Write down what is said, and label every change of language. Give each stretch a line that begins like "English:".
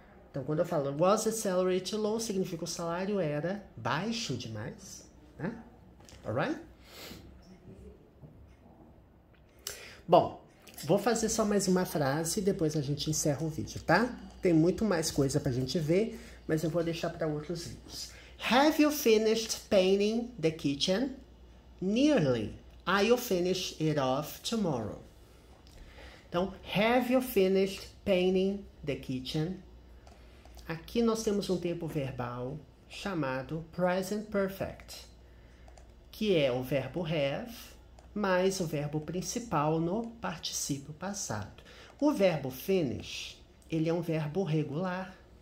Portuguese: Então, quando eu falo
English: was the salary too low,
Portuguese: significa o salário era baixo demais, né? Alright? Bom, vou fazer só mais uma frase e depois a gente encerra o vídeo, tá? Tem muito mais coisa pra gente ver, mas eu vou deixar para outros vídeos.
English: Have you finished painting the kitchen? Nearly. I'll finish it off tomorrow. Então, have you finished painting the kitchen?
Portuguese: Aqui nós temos um tempo verbal chamado present perfect, que é o verbo have mais o verbo principal no particípio passado. O verbo finish, ele é um verbo regular.